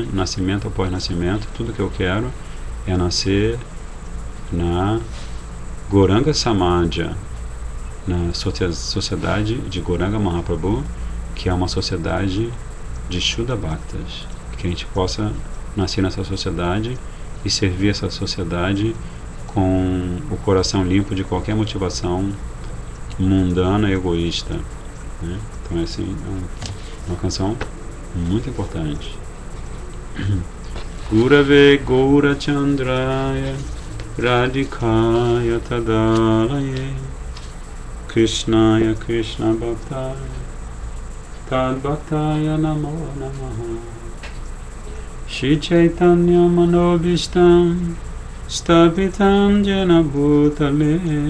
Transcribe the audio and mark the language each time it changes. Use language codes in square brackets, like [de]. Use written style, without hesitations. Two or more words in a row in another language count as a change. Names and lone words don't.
[pt] Nascimento após nascimento, tudo que eu quero é nascer na Gauranga Samadja, na sociedade de Gauranga Mahaprabhu, que é uma sociedade de [sa] Shuddha Bhaktas, [pt] que a gente possa nascer nessa sociedade e servir essa sociedade com o coração limpo de qualquer motivação mundana e egoísta, né? Então essa é uma canção muito importante. [sa] Gurave Gaura Chandraya Radhikaya Tadalaye Krishnaya Krishna Bhaktaya Tad Bhaktaya Namo Namaha Shri Chaitanya Manobhishtam Stapitam Jena Bhutale